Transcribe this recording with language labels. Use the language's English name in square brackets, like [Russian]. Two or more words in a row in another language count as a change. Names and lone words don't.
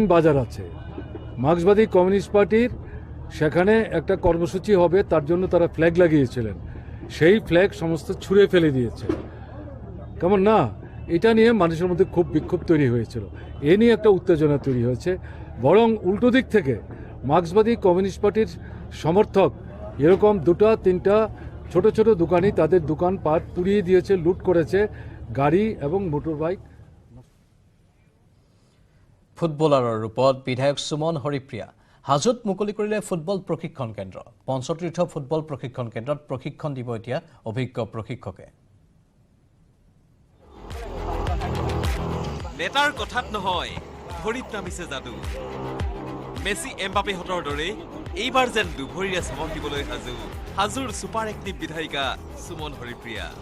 [Bangla] বাজার আছে মার্ক্সবাদী কমিউনিস্ট পার্টির সেখানে একটা কর্মসূচি হবে তার জন্য তারা ফ্ল্যাগ লাগিয়েছিলেন সেই ফ্ল্যাগ সমস্ত ছুঁড়ে ফেলে দিয়েছে কেমন না এটা নিয়ে মানুষের মধ্যে খুব বিক্ষোভ তৈরি হয়েছিল এ নিয়ে একটা উত্তেজনা তৈরি হয়েছে বরং উল্টো দিক থেকে মার্ক্সবাদী কমিউনিস্ট পার্টির সমর্থক এরকম 2-3টা ছোট ছোট দোকানি তাদের দোকান পাট পুড়িয়ে দিয়েছে লুট করেছে গাড়ি এবং মোটর বাইক [Assamese] ফুটবলাৰৰ ৰূপত বিধায়ক সুমন হৰিপ্ৰিয়া হাজোত মুকলি কৰিলে ফুটবল প্ৰশিক্ষণ কেন্দ্ৰ পঞ্চতীৰ্থ ফুটবল প্ৰশিক্ষণ কেন্দ্ৰত প্ৰশিক্ষণ দিব এতিয়া অভিজ্ঞ প্ৰশিক্ষকে নেতাৰ কথাত নহয় ভৰিত নামিছে যাদু মেসি এমবাপেহঁতৰ দৰে এইবাৰ যেন দুভৰিৰে চমক দিবলৈ সাজু হাজোৰ ছুপাৰ এক্টিভ বিধায়িকা সুমন হৰিপ্ৰিয়া।